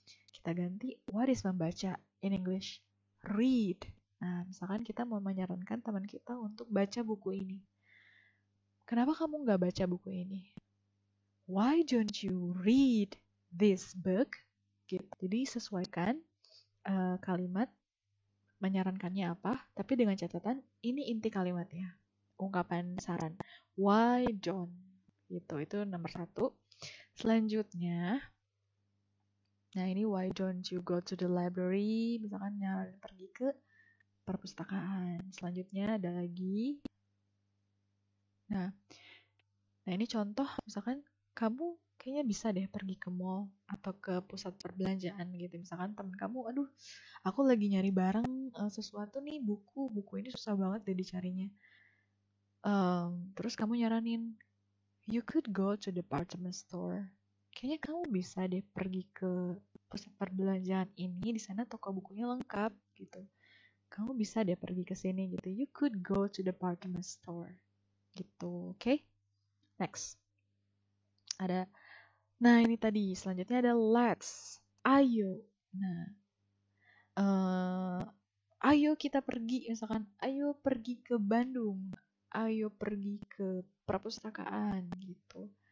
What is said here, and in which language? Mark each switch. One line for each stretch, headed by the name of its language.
Indonesian: Kita ganti
English: what is
Indonesian: membaca
English: in English? Read.
Indonesian: Nah, misalkan kita mau menyarankan teman kita untuk baca buku ini. Kenapa kamu nggak baca buku ini?
English: Why don't you read this book?
Indonesian: Gitu. Jadi sesuaikan kalimat menyarankannya apa, tapi dengan catatan ini inti kalimatnya. Ungkapan saran.
English: Why don't?
Indonesian: Gitu, itu nomor 1. Selanjutnya, nah ini
English: why don't you go to the library?
Indonesian: Misalkan nyaranin pergi ke perpustakaan. Selanjutnya ada lagi. Nah ini contoh, misalkan kamu kayaknya bisa deh pergi ke mall atau ke pusat perbelanjaan gitu. Misalkan temen kamu, aduh, aku lagi nyari barang sesuatu nih, buku ini susah banget deh dicarinya. Terus kamu nyaranin,
English: you could go to the department store.
Indonesian: Kayaknya kamu bisa deh pergi ke pusat perbelanjaan ini, di sana toko bukunya lengkap gitu. Kamu bisa deh pergi ke sini gitu.
English: You could go to the department store gitu. Oke? Next.
Indonesian: Nah ini tadi, selanjutnya ada let's. Ayo. Nah, ayo kita pergi, misalkan ayo pergi ke Bandung. Ayo pergi ke perpustakaan gitu.